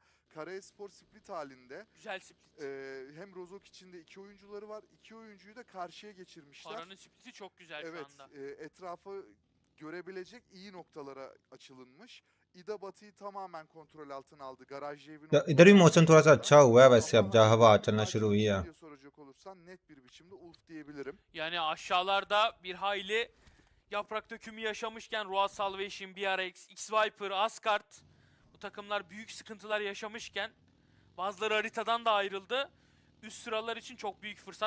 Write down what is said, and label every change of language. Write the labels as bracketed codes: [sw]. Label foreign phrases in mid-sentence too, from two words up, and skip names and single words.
[tr] Kara Espor split halinde. Güzel split. Hem Rozok içinde 2 oyuncuları var. 2 oyuncuyu da karşıya geçirmişler. Karan'ın split'i çok güzel Evet, şu anda. etrafı görebilecek iyi noktalara açılınmış. İda Batı'yı tamamen kontrol altına aldı. Garaj evin [hi] इधर भी मौसम थोड़ा सा अच्छा हुआ है वैसे अब जहाँ हवा चलना शुरू हुई है [tr] diye soracak olursan net bir biçimde Ulf diyebilirim. Yani aşağılarda bir hayli yaprak dökümü yaşamışken Roa Salvation, BRX, X-Viper, Asgard bu takımlar büyük sıkıntılar yaşamışken bazıları haritadan da ayrıldı. Üst sıralar için çok büyük fırsat.